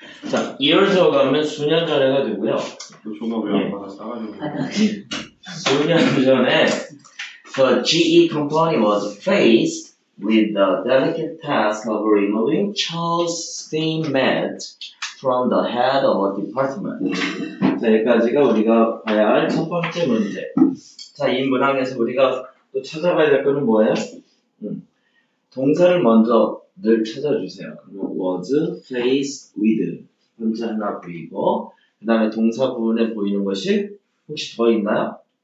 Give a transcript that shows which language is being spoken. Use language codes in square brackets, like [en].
[ko] 자, years라고 하면 수년 전에가 되고요. 조가 왜 안 받아 싸가지고. 수년 전에 [en] the GE company was faced with the delicate task of removing Charles Steinmetz from the head of a department. [ko] 자, 여기까지가 우리가 봐야 할 첫 번째 문제. 자, 이 문항에서 우리가 또 찾아봐야 될 거는 뭐예요? 동사를 먼저 늘 찾아주세요. 그러면 [en] was faced with [ko] 문제 하나 보이고, 그 다음에 동사 부분에 보이는 것이 혹시 더 있나요?